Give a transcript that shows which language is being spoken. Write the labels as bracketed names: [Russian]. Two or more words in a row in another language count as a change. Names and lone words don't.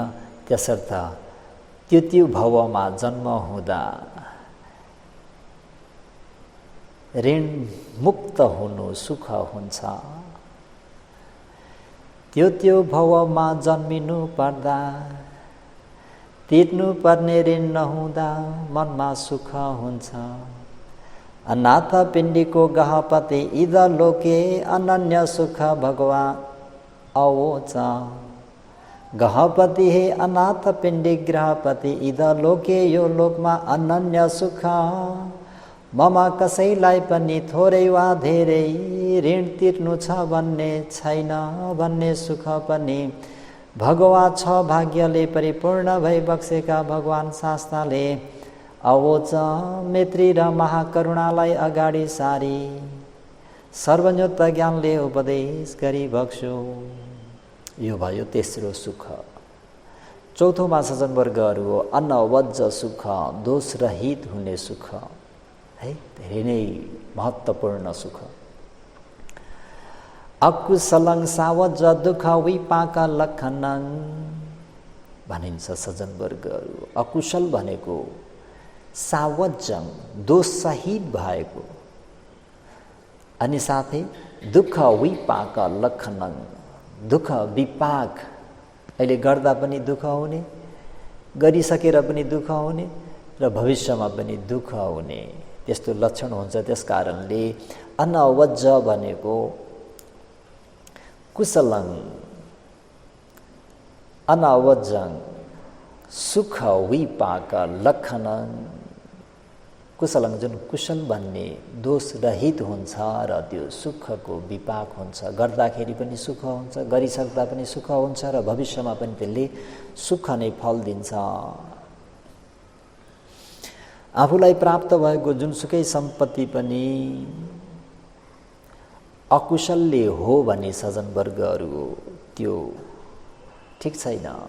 [Nepali] त्यसर्थ त्यो भवमा जन्म हुँदा ऋण मुक्त हुनु सुख हुन्छ। त्यो भवमा जन्मिनु पर्दा तिर्नु पर्ने ऋण नहुँदा मनमा सुख हुन्छ। [Pali] अनाथ पिण्डीको गहपति इद लोके अनन्य सुख भगवान अवोच। गहपति हे अनाथ पिण्डी गृहपति इद लोके [Nepali] यो लोकमा [Pali] अनन्य सुख। [Nepali] ममा कसैलाई पनि थोरै वा धेरै ऋण तिर्नु छ भन्ने छैन भन्ने सुख पनि भगवा छ भाग्यले परिपूर्ण भई बक्सेका भगवान शास्ताले। अवोच मैत्री र महाकरुणालाई अगाडि सारी सर्वज्ञत्व ज्ञानले उपदेश गरी बक्स्यो। यो भयो तेस्रो सुख। चौथोमा सज्जनवर्गहरू हो अनवज्ज सुख, दोषरहित हुने सुख है, धेरै नै महत्त्वपूर्ण सुख। [Pali] अकुशलं सावज्ज दुःख विपाक लक्षणं [Nepali] भनिन्छ सज्जनवर्गहरू। अकुशल भनेको सावज्जं दोषसहित भएको, अनि साथै [Pali] दुःख विपाक लक्षणं, [Nepali] दुःख विपाक, अहिले गर्दा पनि दुःख हुने, गरिसकेर पनि दुःख हुने र भविष्यमा पनि दुःख हुने, त्यस्तो लक्षण हुन्छ। [Pali] त्यसकारणले अनवज्ज भनेको कुशलं अनवज्जं सुख विपाक लक्षणं। [Nepali] कुशलं जुन कुशल भन्ने दोषरहित हुन्छ र त्यो सुखको विपाक हुन्छ। गर्दाखेरि पनि सुख हुन्छ, गरिसक्दा पनि सुख हुन्छ र भविष्यमा पनि त्यसले सुख नै फल दिन्छ। आफूलाई प्राप्त भएको जुनसुकै सम्पत्ति पनि अकुशलले हो भने सज्जनवर्गहरू त्यो ठिक छैन।